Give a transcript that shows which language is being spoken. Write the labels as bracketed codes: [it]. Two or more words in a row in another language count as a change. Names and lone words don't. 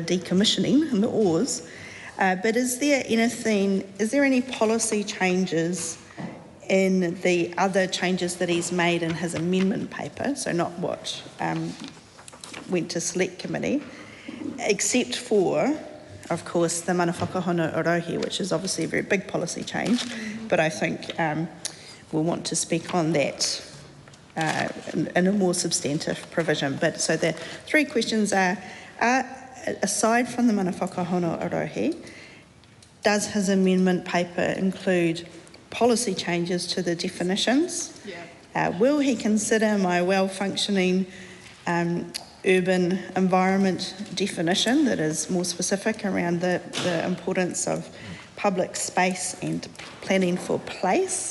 [en] decommissioning and the ORs, but is there any policy changes in the other changes that he's made in his amendment paper, so not what went to select committee, except for, of course, the [mi] mana whakahono orohi, [en] which is obviously a very big policy change, but I think we'll want to speak on that in a more substantive provision. But so the three questions are aside from the [mi] mana whakahono orohi, [en] does his amendment paper include policy changes to the definitions? Will he consider my well-functioning urban environment definition that is more specific around the importance of public space and planning for place?